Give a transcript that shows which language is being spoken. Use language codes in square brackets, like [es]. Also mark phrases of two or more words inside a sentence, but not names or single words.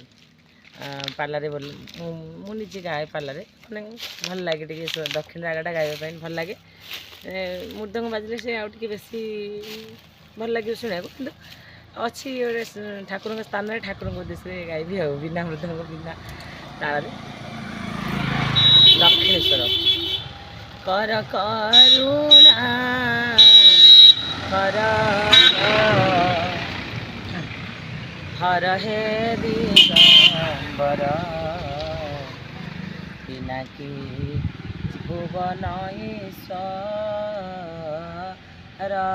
[or] ପାଲାରେ ବୋଲି ମୁଁ ନିଜେ ଗାଏ ପାଲାରେ, ମାନେ ଭଲ ଲାଗେ ଟିକେ ଦକ୍ଷିଣ ରାଗଟା ଗାଇବା ପାଇଁ ଭଲ ଲାଗେ। ମୃଦଙ୍ଗ ବାଜିଲେ ସେ ଆଉ ଟିକେ ବେଶୀ ଭଲ ଲାଗିବ ଶୁଣିବାକୁ, କିନ୍ତୁ ଅଛି ଗୋଟେ ଠାକୁରଙ୍କ ସ୍ଥାନରେ ଠାକୁରଙ୍କ ଉଦ୍ଦେଶ୍ୟରେ ଗାଇବି ଆଉ, ବିନା ମୃଦଙ୍ଗ ବିନା ତାଳରେ। ଦକ୍ଷିଣେଶ୍ୱର। [sa] कर करुणा कर हर हे दिगंबर पिनाकी भुवन ईश्वर